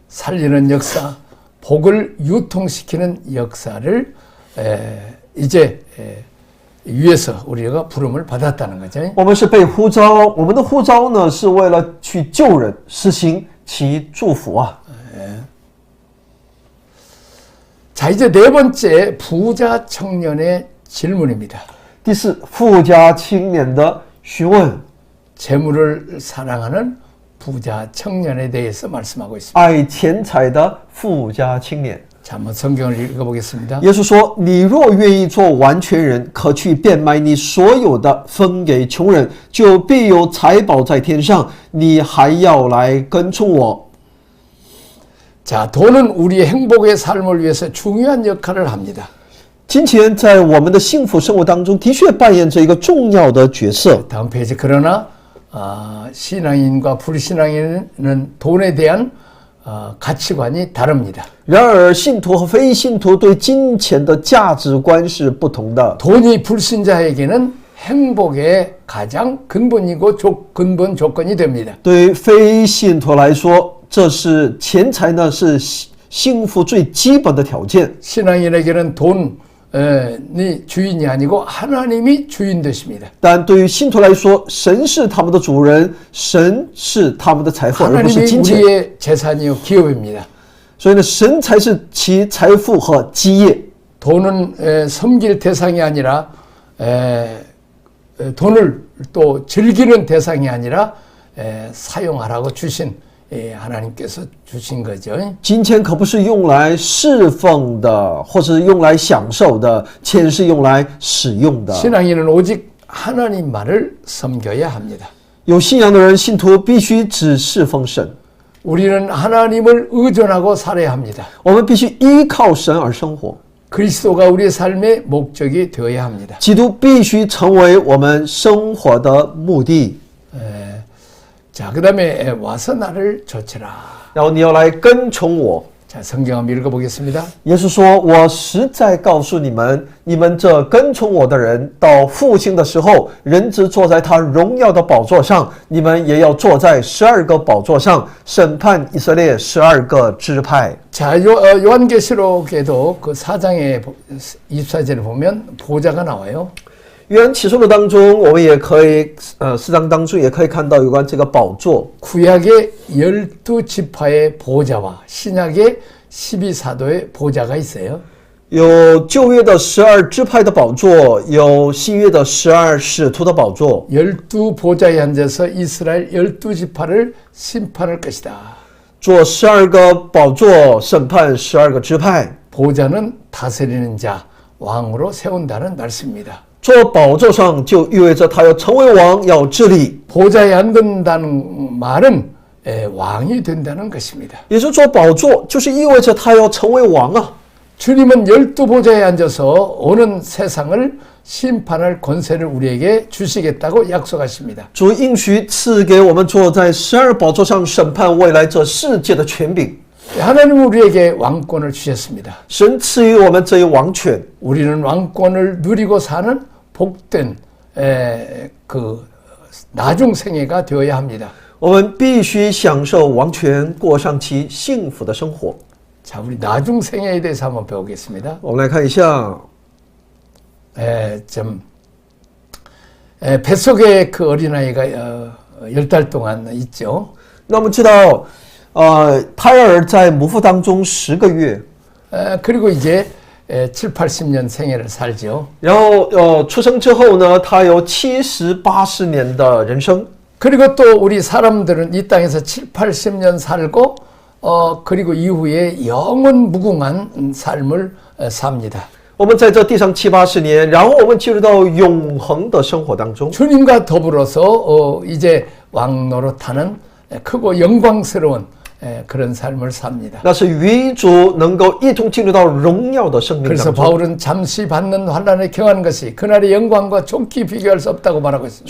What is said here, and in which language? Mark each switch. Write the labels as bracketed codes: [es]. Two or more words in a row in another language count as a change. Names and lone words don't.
[ko] 살리는 역사, 복을 유통시키는 역사를 이제 위해서 우리가 부름을 받았다는 거죠. [zh] 我们是被呼召，我们的呼召呢，是为了去救人，实行其祝福啊。 [ko] 자, 이제 네 번째 부자 청년의 질문입니다. [zh] 第四，富家青年的询问， [ko] 재물을 사랑하는 부자 청년에 대해서 말씀하고 있습니다. [zh] 爱钱财的富家青年。 [ko] 자, 한번 성경을 읽어보겠습니다. [zh] 耶稣说：“你若愿意做完全人，可去变卖你所有的，分给穷人，就必有财宝在天上。你还要来跟从我。” [ko] 자, 돈은 우리의 행복의 삶을 위해서 중요한 역할을 합니다. [zh] 金钱在我们的幸福生活当中的确扮演着一个重要的角色。 [ko] 다음 페이지. 그러나 신앙인과 불신앙인은 돈에 대한 가치관이 다릅니다. [zh] 然而，信徒和非信徒对金钱的价值观是不同的。 [ko] 돈이 불신자에게는 행복의 가장 근본이고 근본 조건이 됩니다. [zh] 对于非信徒来说，这是钱财呢是幸福最基本的条件。 [ko] 신앙인에게는 돈이 주인이 아니고 하나님이 주인 되십니다. [zh] 但对于信徒来说，神是他们的主人，神是他们的财富，而不是 [ko] 하나님이 [zh] 金钱。 [ko] 우리의 재산이요 기업입니다. [zh] 所以呢，神才是其财富和基业。 [ko] 돈은 섬길 대상이 아니라 돈을 또 즐기는 대상이 아니라 사용하라고 주신 하나님께서 주신 거죠. [zh] 金钱可不是用来侍奉的，或是用来享受的，钱是用来使用的。 [ko] 신앙인은 오직 하나님만을 섬겨야 합니다. [zh] 有信仰的人，信徒必须只侍奉神。 [ko] 우리는 하나님을 의존하고 살아야 합니다. [zh] 我们必须依靠神而生活。 [ko] 그리스도가 우리의 삶의 목적이 되어야 합니다. [zh] 基督必须成为我们生活的目的。 [ko] 자, 그 다음에 와서 나를 좇으라. [zh] 然后你要来跟从我。 [ko] 자, 성경 한번 읽어보겠습니다. [zh] 耶稣说：“我实在告诉你们，你们这跟从我的人，到复兴的时候，人子坐在他荣耀的宝座上，你们也要坐在12个宝座上，审判以色列12个支派。” [ko] 자, 요한계시록에도 그 4장의 24절에 보면 보좌가 나와요. [zh] 约翰启示录当中，我们也可以4章当中也可以看到有关这个宝座。 [ko] 구약의 12지파의 보좌와 신약의 12사도의 보좌가 있어요. [zh] 有旧约的12支派的宝座，有新约的12使徒的宝座。 [ko] 12보좌에 앉아서 이스라엘 12지파를 심판할 것이다. [zh] 做12个宝座，审判12个支派。 [ko] 보좌는 다스리는 자, 왕으로 세운다는 말씀입니다. [zh] 坐宝座上就意味着他要成为王，要治理。 [ko] 보좌에 앉는다는 말은 왕이 된다는 것입니다. [zh] 也就是坐宝座，就是意味着他要成为王啊。 [ko] 주님은 12보좌에 앉아서 오는 세상을 심판할 권세를 우리에게 주시겠다고 약속하십니다. [zh] 主应许赐给我们坐在12宝座上审判未来这世界的权柄。 [ko] 하나님은 우리에게 왕권을 주셨습니다. [zh] 神赐予我们这一王权， [ko] 우리는 왕권을 누리고 사는 복된 그 나중 생애가 되어야 합니다. [zh] 我们必须享受王权，过上其幸福的生活。 [ko] 자, 우리 나중 생애에 대해서 한번 배우겠습니다. [zh] 我们来看一下， [ko] 뱃속에 그 어린아이가 10달 동안 있죠. [zh] 那我们知道，胎儿在母腹当中10个月， [ko] 그리고 이제 7, 80년 생애를 살죠. [zh] 然后出生之后呢，他有70、80年的人生。 [ko] 그리고 또 우리 사람들은 이 땅에서 7, 80년 살고 그리고 이후에 영원 무궁한 삶을 삽니다. [zh] 我们在这地上7、80年，然后我们进入到永恒的生活当中。 [ko] 주님과 더불어서 이제 왕노릇하는 크고 영광스러운 그런 삶을 삽니다. [zh] 那是与主能够一同进入到荣耀的生命 [ko] 그래서 [zh] 当中。 [ko] 바울은 잠시 받는 환난에 경하는 것이 그날의 영광과 좋게 비교할 수 없다고 말하고 있습니다.